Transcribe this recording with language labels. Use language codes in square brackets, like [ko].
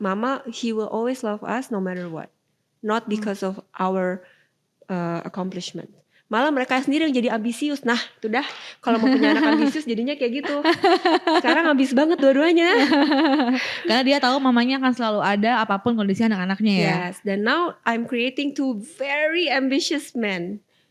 [en] Mama, he will always love us no matter what. Not because of our accomplishment. [id] Malah mereka sendiri yang jadi ambisius. Nah itu dah, kalau mau punya anak ambisius jadinya kayak gitu. Sekarang ambis banget dua-duanya. Karena dia tahu mamanya akan selalu ada apapun kondisi anak-anaknya ya. [en] Yes, dan now I'm creating two very ambitious men.